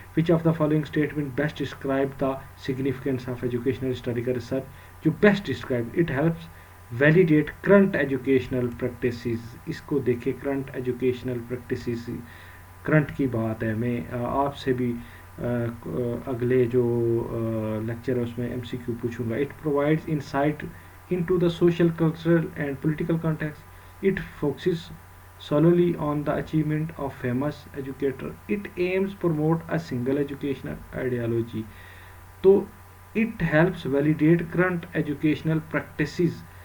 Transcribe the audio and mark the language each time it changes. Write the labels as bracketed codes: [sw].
[en] Which of the following statement best describe the significance of educational historical research. جو best describe, it helps validate current educational practices. [ur] اس کو دیکھیں [en] current educational practices, [ur] current کی بات ہے. میں آپ سے بھی اگلے جو لیکچر ہے اس میں ایم سی کیو پوچھوں گا. [en] It provides insight into the social, cultural and political context. It focuses solely on the achievement of famous educator. It aims promote a single educational ideology. So it helps validate current educational practices.